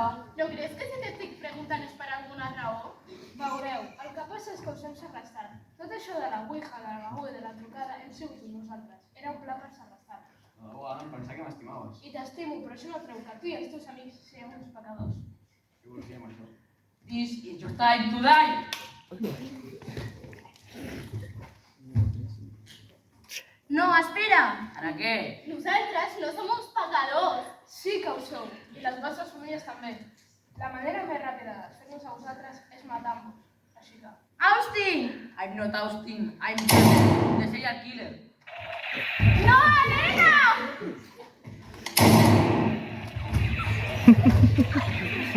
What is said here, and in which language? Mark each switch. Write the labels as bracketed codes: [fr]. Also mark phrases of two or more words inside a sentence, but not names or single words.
[ca] No creus que si t'estic preguntant és per alguna raó? Veureu, el que passa és que us hem segrestat. Tot això de la ouija, de la beguda i de la trucada hem sigut nosaltres. Era un pla per segrestar-nos. De debò, Alan, pensava que m'estimaves. I t'estimo, però això no treu que tu i els teus amics siguem uns pecadors. Què vols dir amb això? [en] This is your time to die! [ca] No, espera! Ara què? Nosaltres no som uns pecadors. Sí que ho sou, i les vostres famílies també. La manera més ràpida de fer-nos a vosaltres és matar-nos. Així que... Austin! [en] I'm not Austin, I'm the serial killer. [ca] No, Helena!